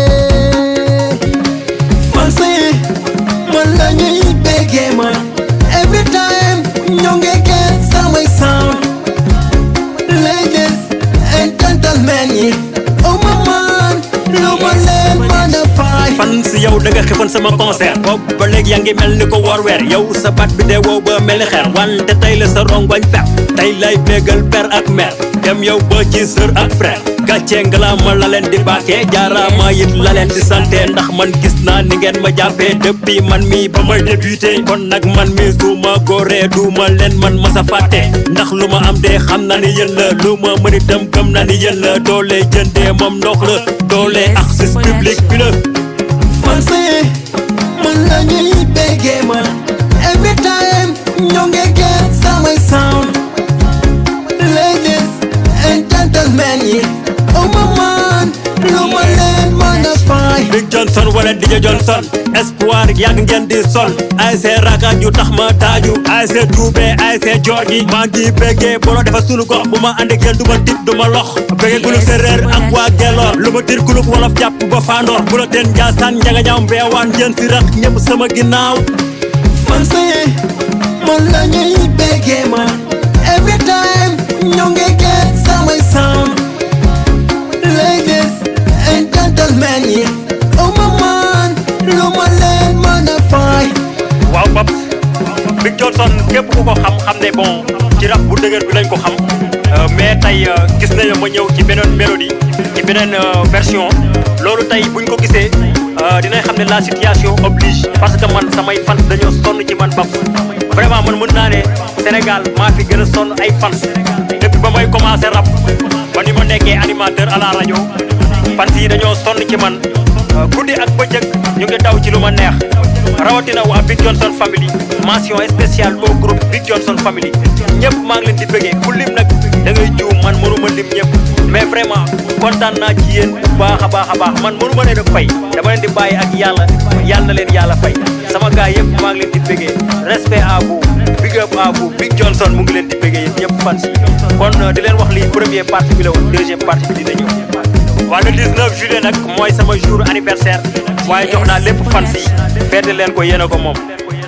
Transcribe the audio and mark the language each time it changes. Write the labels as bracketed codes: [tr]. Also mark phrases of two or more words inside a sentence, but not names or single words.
[wo] Fancy man la ñuy béggee man [en] every time [wo] ñoo ngi get samay sound [en] ladies and gentlemen [wo] yi [en] oh my man [wo] lu ma leen mën a fay Fancy yow da nga xifoon sama concert boobu ba léegi yaa ngi mel ni ko woor weer yow sa baat bi de wow ba mel ni xeer wante tey la sa rongoñ fer tey lay bégal père ak mère dem yow ba ci sœur ak frère gàcce ngalaama la leen di bàkkee jaaraama it la leen di santé ndax man gis naa ni ngeen ma jàppee depuis man mi ba may débuté kon nag man mi su ma góoree du ma leen man ma sa fàtte ndax lu ma am de xam na ni yéen la lu ma mën itam gëm na ni yéen la doole jëndee moom ndox la doole [fr] accès public [wo] bi la Fancy man la ñuy béggee man [en] every time [wo] ñoo ngi get samay sound [en] ladies and gentlemen [wo] yi [en] oh my man [wo] lu ma leen mën a fay Big Johnson wala DJ Johnson espoir yàgg ngeen di sol ASC Raka ju tax ma taaju ASC Toubé ASC Georgi maa ngi béggee bolo defa sunu gox bu ma ànd ak yéen du ma tip du ma lox béggee guluk séeréer ak waa Gelor lu ma tir guluk wolof jàpp ba Fandoor bu la teen Njaasaan njaga ñaaw mbeewaan jën si rax ñëpp sama ginnaaw Fancy man la ñuy béggee man every time ñoo ngi get samay sound ladies and gentlemen yi oh my man lu ma leen mën a fay waaw Babs Big Johnson képp ku ko xam ne bon ci rap bu dëgër bi lañ ko xam mais tey gis nañu ma ñëw ci beneen mélodie ci beneen version loolu tey buñ ko gisee dinañ xam ne [fr] la situation oblige parce que [wo] man samay fans dañoo sonn ci man Babs vraiment man mën naa ne Sénégal maa fi gën a sonn ay fans depuis ba may commencé rap ba ni ma nekkee [fr] animateur à la [wo] rajo fans yi dañoo sonn ci man guddi ak bëccëg ñu ngi daw ci lu ma neex rawatina waa Big Johnson family [fr] mention spéciale au groupe [wo] Big Johnson family ñëpp maa ngi leen di bëggee ku lim nag da ngay juum man mënuma lim ñëpp mais vraiment kontaan naa ci yéen bu baax a baax man mënuma leen a fay dama leen di bàyyi ak yàlla na leen yàlla fay sama gars yëpp maa ngi leen di bëggee [fr] respect à vous [en] big up [fr] à vous [wo] Big Johnson mu ngi leen di bëggee yéen ñëpp fans yi kon di leen wax lii [fr] première partie [wo] bi la woon [fr] deuxième partie [wo] bi dina ñëw waa [fr] le 19 juillet [wo] nag mooy sama [fr] jour anniversaire [wo] waaye jox naa lépp fans yi feete leen ko yéen a ko moom